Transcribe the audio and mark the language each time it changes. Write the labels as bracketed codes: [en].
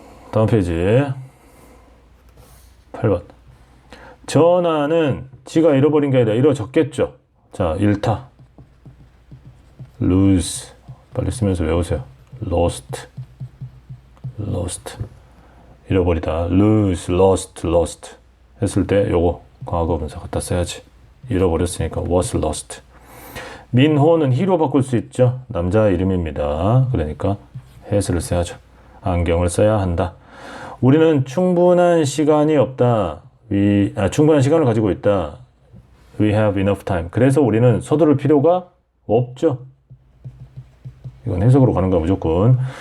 [ko] 다음 페이지 8번. 전화는 지가 잃어버린 게 아니라 잃어졌겠죠. 자, 잃다. lose. 빨리 쓰면서 외우세요. lost. 잃어버리다. lose, lost 했을 때 요거 과거 분사 갖다 써야지. 잃어버렸으니까 [en] was lost. [ko] 민호는 he로 바꿀 수 있죠. 남자 이름입니다. 그러니까 has를 써야죠. 안경을 써야 한다. 우리는 충분한 시간이 없다. 충분한 시간을 가지고 있다. [en] We have enough time. [ko] 그래서 우리는 서두를 필요가 없죠. 이건 해석으로 가는 거야 무조건.